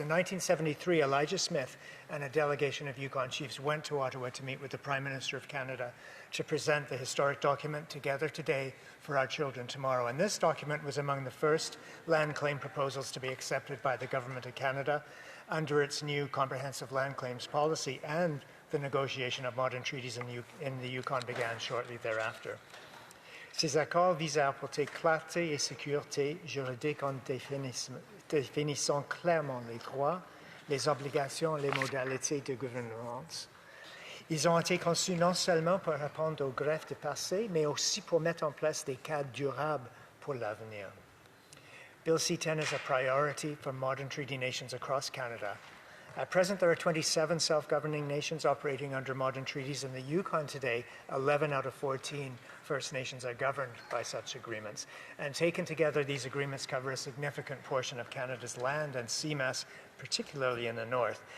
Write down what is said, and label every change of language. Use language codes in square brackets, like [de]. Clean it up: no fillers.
[en] In 1973, Elijah Smith and a delegation of Yukon chiefs went to Ottawa to meet with the Prime Minister of Canada to present the historic document, Together Today for Our Children Tomorrow. And this document was among the first land claim proposals to be accepted by the Government of Canada under its new comprehensive land claims policy, and the negotiation of modern treaties in the Yukon began shortly thereafter. [fr] Ces accords visent à apporter clarté et sécurité juridique en définissant clairement les droits, les obligations et les modalités de gouvernance. Ils ont été conçus non seulement pour répondre aux greffes du passé, mais aussi pour mettre en place des cadres durables pour l'avenir. [en] Bill C-10 is a priority for modern treaty nations across Canada. At present, there are 27 self-governing nations operating under modern treaties. In the Yukon today, 11 out of 14 First Nations are governed by such agreements. And taken together, these agreements cover a significant portion of Canada's land and sea mass, particularly in the north.